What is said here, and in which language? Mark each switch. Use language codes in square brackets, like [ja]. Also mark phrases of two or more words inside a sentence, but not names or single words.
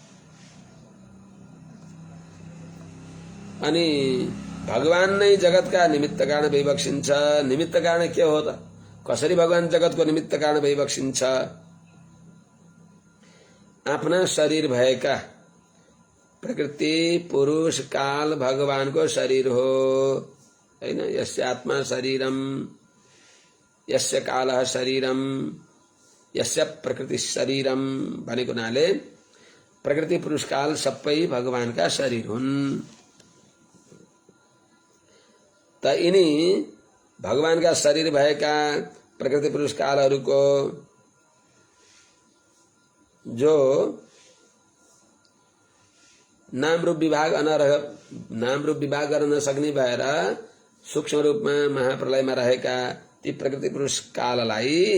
[ne] अनि भगवान नै जगतका निमित्त कारण भइबक्सिन्छ। निमित्त कारण के हो त कसरी भगवान जगतको निमित्त कारण भइबक्सिन्छ आफ्ना शरीर भएका प्रकृति पुरुष काल भगवानको शरीर हो हैन [sa] यस्य आत्मा शरीरम यस्य कालः शरीरम यस्य प्रकृति शरीरम [ne] भनेको नाले प्रकृति पुरुष काल सबै भगवानका शरीर हुन्। त यिनी भगवानका शरीर भएका प्रकृति पुरुष कालहरूको जो नाम रूप विभाग गर्न नसक्ने भएर सूक्ष्म रूपमा महाप्रलयमा रहेका ती प्रकृति पुरुष काललाई